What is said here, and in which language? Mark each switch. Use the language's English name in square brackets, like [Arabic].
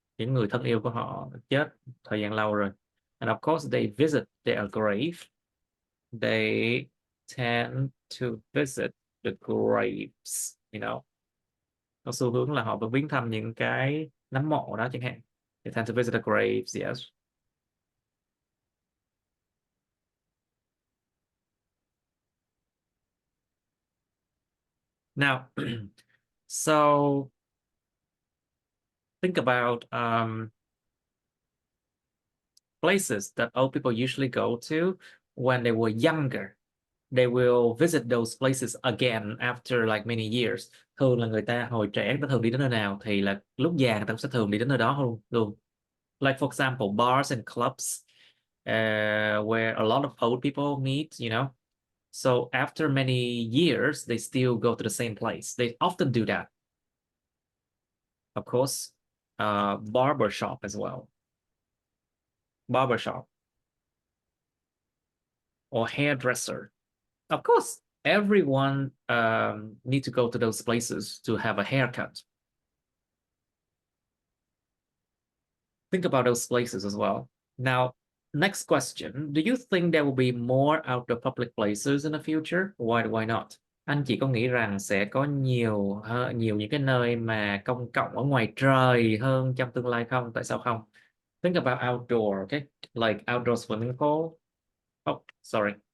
[Vietnamese] Những người thân yêu của họ chết thời gian lâu rồi. [English] And of course, they visit their grave. They tend to visit the graves, you know. [Vietnamese] Có xu hướng là họ vẫn viếng thăm những cái nấm mộ đó chẳng hạn. [English] They tend to visit the graves, yes. Now, so think about places that old people usually go to when they were younger. They will visit those places again after like many years. [Vietnamese] Thường là người ta hồi trẻ người ta thường đi đến nơi nào thì là lúc già người ta cũng sẽ thường đi đến nơi đó luôn. [English] Like for example, bars and clubs where a lot of old people meet, you know. So after many years, they still go to the same place. They often do that. Of course, barber shop as well. Barbershop or hairdresser. Of course, everyone need to go to those places to have a haircut. Think about those places as well. Now, next question. Do you think there will be more outdoor public places in the future? Why not? [Vietnamese] Anh chị có nghĩ rằng sẽ có nhiều những cái nơi mà công cộng ở ngoài trời hơn trong tương lai không? Tại sao không? [English] Think about outdoor, okay? Like outdoor swimming pool. Oh, sorry.